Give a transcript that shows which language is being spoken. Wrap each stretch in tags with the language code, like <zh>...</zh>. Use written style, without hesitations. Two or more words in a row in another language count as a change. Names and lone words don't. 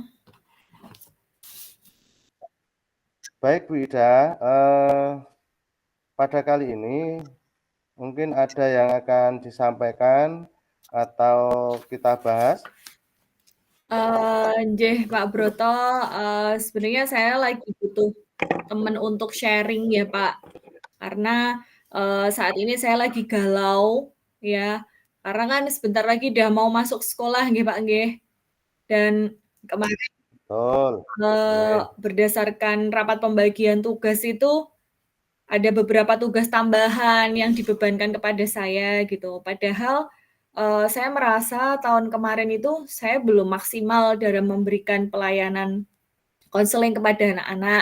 <id>Baik Bu Ida, pada kali ini mungkin ada yang akan disampaikan atau kita bahas? Nggih, Pak Broto, sebenarnya saya lagi butuh teman untuk sharing ya, Pak. Karena, saat ini saya lagi galau ya, karena kan sebentar lagi udah mau masuk sekolah nggih, Pak, nggih. Dan kemarin, Betul, nggih. berdasarkan rapat pembagian tugas itu ada beberapa tugas tambahan yang dibebankan kepada saya gitu. Padahal saya merasa tahun kemarin itu saya belum maksimal dalam memberikan pelayanan konseling kepada anak-anak.</id>